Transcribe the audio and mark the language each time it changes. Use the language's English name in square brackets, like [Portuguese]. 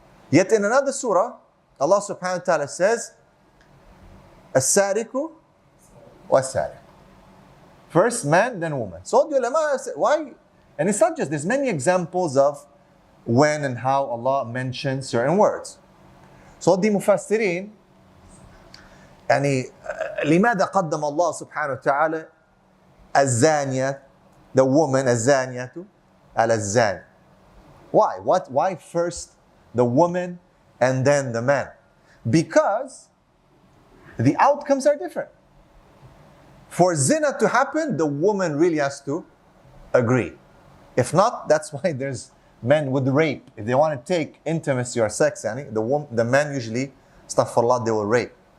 [English] Yet in another surah, Allah subhanahu wa ta'ala says, [Arabic] As-sariku was-sariq. [English] First man, then woman. So the ulama say, why? And it's not just, there's many examples of when and how Allah mentions certain words. So the mufassirin, [Arabic] لماذا قدم الله سبحانه وتعالى الزانية, [English] the woman, [Arabic] الزانية على الزاني? [English] Why? Why first the woman and then the man? Because the outcomes are different. For zina to happen, the woman really has to agree. If not, that's why there's men with rape. If they want to take intimacy or sex, the man usually, astaghfirullah, they will rape.